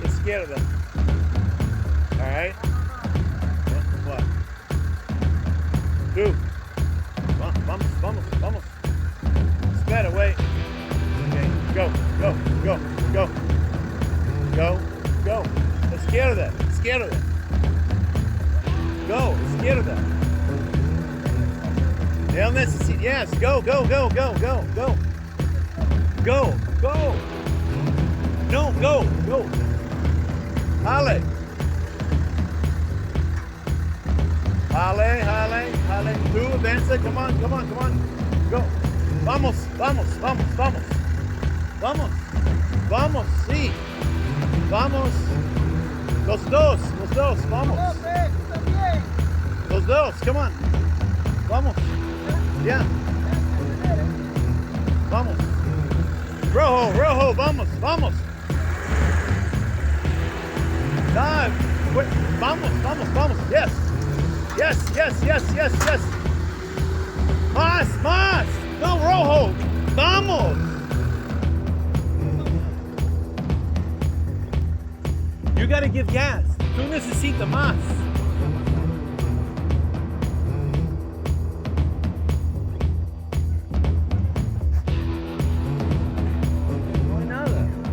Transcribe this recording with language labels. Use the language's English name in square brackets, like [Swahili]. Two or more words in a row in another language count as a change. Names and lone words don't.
[English] izquierda. All right. What? Two. [Spanish] Vamos. Espera, [English] wait. Okay. Go. [Spanish] Izquierda. Go, izquierda. Él necesita. [English] Yes, go. No, go. [Spanish] Jale. Tú avanza, [English] come on. Go. [Spanish] Vamos. Sí. Vamos. Los dos, vamos. Los dos, [English] come on. [Spanish] Vamos. Yeah. Vamos. Rojo, vamos. Dive. Vamos. Yes. Más. No, rojo. Vamos. [English] You gotta give gas. [Spanish] Tú necesitas más. No hay nada.